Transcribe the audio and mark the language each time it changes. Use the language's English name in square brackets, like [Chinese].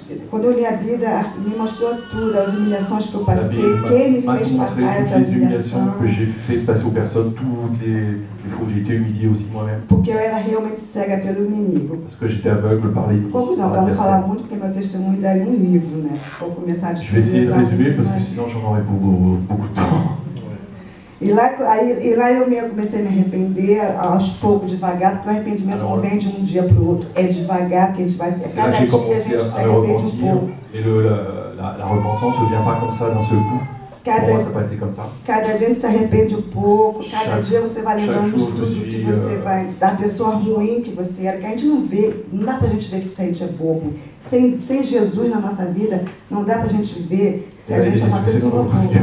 [Portuguese] Quando eu li a Bíblia, me mostrou tudo, as humilhações que eu passei, quem me fez passar essa humilhação. [French] Que j'ai fait passer aux personnes, toutes les fois où j'ai été humilié aussi moi-même. [Portuguese] Porque eu era realmente cega pelo inimigo. [French] Parce que j'étais aveugle par l'ennemi. [Portuguese] Conclusão, para não falar muito, porque meu testemunho daria um livro, né? Vou começar a [French] Je vais essayer de résumer, parce que sinon j'en aurai pour beaucoup de temps. [Portuguese] E lá eu comecei a me arrepender aos poucos, devagar, porque o arrependimento não vem de um dia para o outro, é devagar, porque a gente vai se cada dia a gente se arrepende um pouco. [French] Et la repentance ne vient pas comme ça d'un seul coup. Pour moi, ça n'a pas été comme ça. [Portuguese] Cada dia a gente se arrepende um pouco, cada dia você vai lembrando de tudo que você vai, da pessoa ruim que você era, que a gente não vê, não dá pra gente ver se a gente é bobo. Sem Jesus na nossa vida, não dá pra gente ver se a gente é uma pessoa boa.